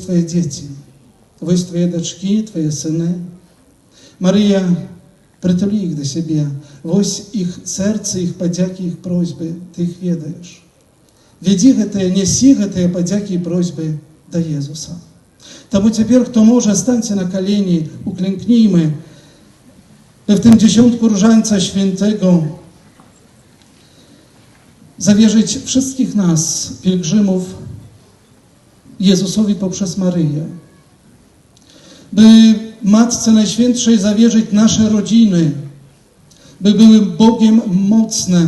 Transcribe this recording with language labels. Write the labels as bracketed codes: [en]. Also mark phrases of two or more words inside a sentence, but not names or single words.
[be] твае дзеці, вось твае дачкі, твае сыны. Марыя, прытулі іх да сябе, вось іх сэрцы, іх падзякі, іх просьбы, ты іх ведаеш. Вядзі гэтыя, нясі гэтыя падзякі і просьбы да Езуса. Таму цяпер, хто можа, станьце на колени, [pl] uklęknijmy w tym dziesiątku Różańca Świętego zawierzyć wszystkich nas, pielgrzymów, Jezusowi poprzez Maryję. By Matce Najświętszej zawierzyć nasze rodziny, by były Bogiem mocne.